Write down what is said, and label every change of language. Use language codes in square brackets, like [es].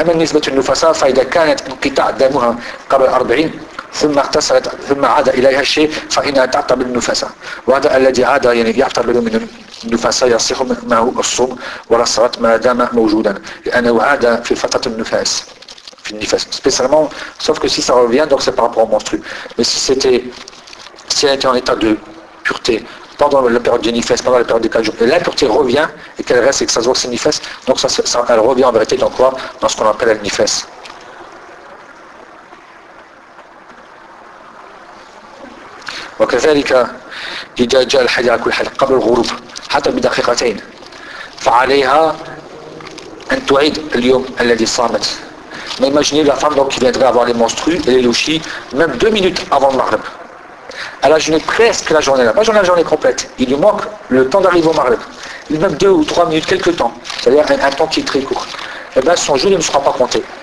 [ar] أما النسبة النفساء فإذا كانت انقطاع دمها قبل 40 ثم اغتسلت ثم عاد إليها الشيء فإنها تعتبر النفساء. وهذا الذي عاد يعني يعتبر من النفساء يصح معه الصوم ولا الصلاة ما دام موجودا، لأنه عاد في فترة النفاس. [fr] Spécialement, sauf que si ça revient, donc c'est par rapport au menstru. Mais si c'était, si elle était en état de pureté pendant la période du nifes, pendant la période des 4 jours, et l'impureté revient et qu'elle reste et que ça se voit que c'est nifes, donc ça, elle revient en vérité dans quoi? Dans ce qu'on appelle le nifes. [ar] وكذلك إذا جاء الحيض على كل حال قبل الغروب حتى بدقيقتين فعليها أن تعيد اليوم الذي صامت. [fr] Mais imaginez la femme donc, qui viendrait avoir les menstrues et les louchis, même 2 minutes avant le Maghreb. Elle a jeûné presque la journée, pas jeûné la journée complète. Il lui manque le temps d'arriver au Maghreb. Même 2 ou 3 minutes, quelques temps. C'est-à-dire un temps qui est très court. Et bien son jeûne ne sera pas compté.